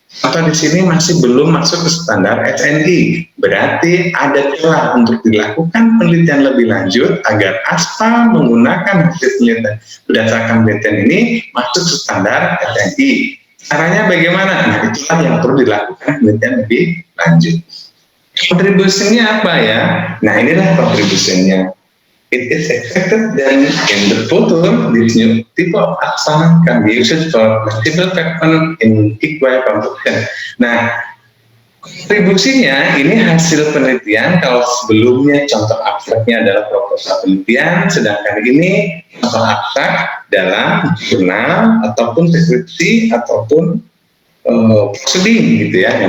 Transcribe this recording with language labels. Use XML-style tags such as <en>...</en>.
<id>Atau di sini masih belum masuk ke standar SNI, berarti ada celah untuk dilakukan penelitian lebih lanjut agar aspal menggunakan hasil penelitian berdasarkan penelitian ini masuk ke standar SNI. Caranya bagaimana? Nah, itulah yang perlu dilakukan penelitian lebih lanjut. Kontribusinya apa ya? Nah, inilah kontribusinya.</id> <en>It is expected that in the future, this new type of aspal can be used for multiple factors in equal proportion.</en> <id>Nah, kontribusinya ini hasil penelitian. Kalau sebelumnya contoh abstraknya adalah proposal penelitian, sedangkan ini contoh abstrak dalam jurnal ataupun deskripsi ataupun proceeding gitu ya.</id>